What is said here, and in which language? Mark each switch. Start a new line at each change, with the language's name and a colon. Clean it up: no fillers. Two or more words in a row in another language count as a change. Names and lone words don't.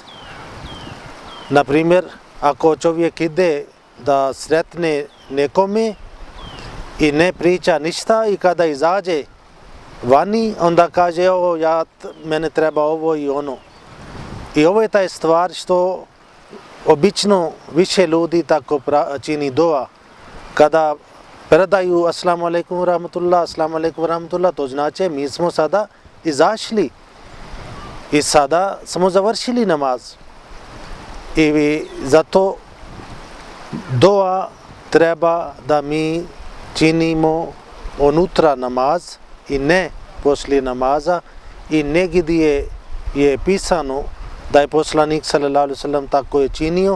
Bosnian: Na primjer, ako čovjek ide da sretne nekome i ne priča ništa i kada izađe vani, onda kaže, evo, mene treba ovo i ono. I ovo je taj stvar što obično više ljudi tako čini doa. Kada predaju
Arabic: السلام عليكم ورحمة الله، السلام عليكم ورحمة الله,
Bosnian: to znači mi smo sada izašli i sada smo završili namaz. I zato doa treba da mi činimo unutra namaz i ne poslije namaza, i negdje je pisano da je poslanik
Arabic: صلى الله عليه وسلم
Bosnian: tako je činio.